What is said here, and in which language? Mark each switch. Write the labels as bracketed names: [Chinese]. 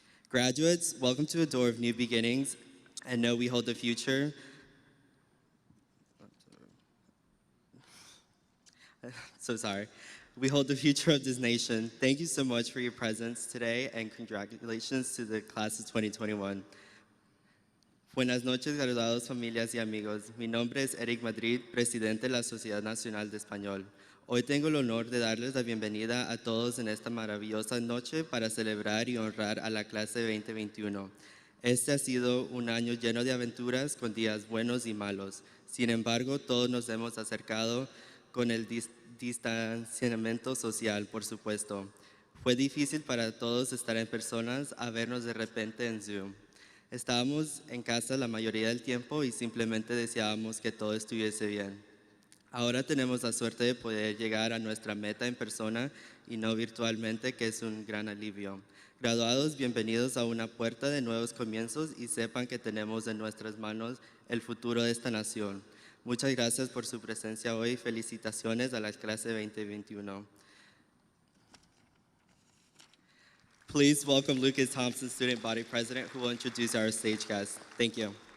[English] Graduates, welcome to a door of new beginnings, and know we hold the future. So sorry. We hold the future of this nation. Thank you so much for your presence today, and congratulations to the class of 2021. [Spanish] Buenas noches, graduados, familias y amigos. Mi nombre es Eric Madrid, presidente de la Sociedad Nacional de Español. Hoy tengo el honor de darles la bienvenida a todos en esta maravillosa noche para celebrar y honrar a la clase 2021. Este ha sido un año lleno de aventuras con días buenos y malos. Sin embargo, todos nos hemos acercado con el distanciamiento social, por supuesto. Fue difícil para todos estar en personas a vernos de repente en Zoom. Estábamos en casa la mayoría del tiempo y simplemente deseábamos que todo estuviese bien. Ahora tenemos la suerte de poder llegar a nuestra meta en persona y no virtualmente, que es un gran alivio. Graduados, bienvenidos a una puerta de nuevos comienzos y sepan que tenemos en nuestras manos el futuro de esta nación. Muchas gracias por su presencia hoy. Felicitaciones a la clase 2021. [English] Please welcome Lucas Thompson, Student Body President, who will introduce our stage guests. Thank you.